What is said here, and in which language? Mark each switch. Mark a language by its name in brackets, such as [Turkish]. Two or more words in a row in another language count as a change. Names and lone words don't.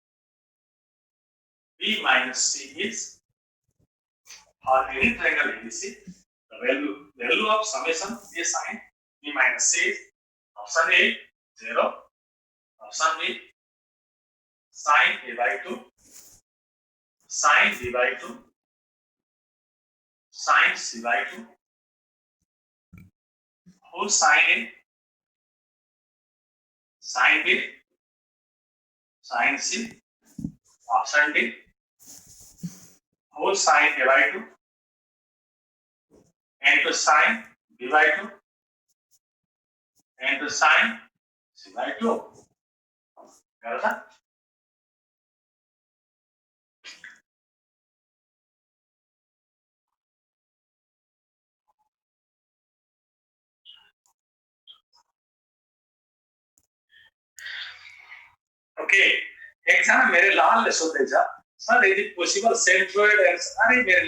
[English] b minus c is for any triangle ABC the value of summation a sin b minus c is option A 0 option B sin a by 2 sin b by 2 sin c by 2 whole sin A sin B sin C option D whole sin a by 2 and to sin b by 2 and to sin c by 2 [Nepali] गरौ त ओके एकजना मेरो लालले सोध्दै छ सर यदि [English] possible centroid [Nepali] अरे मेरो